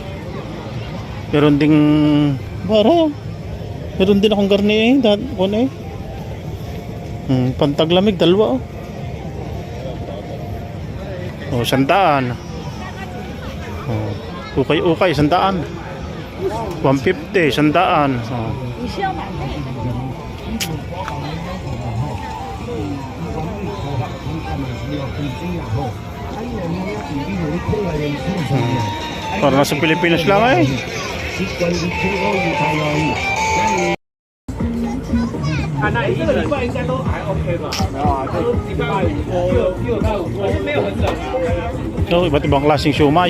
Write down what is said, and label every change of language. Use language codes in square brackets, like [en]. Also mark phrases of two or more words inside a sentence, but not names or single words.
[tl] Meron ding bara. Meron din akong garni eh. Pantaglamig dalawa oh. Oh, 100. Oh, ukay 100. 150, 100. Oh. [zh] 你是要买那个？ [tl] Para nasa Pilipinas lang eh. So, iba't ibang klaseng siumay.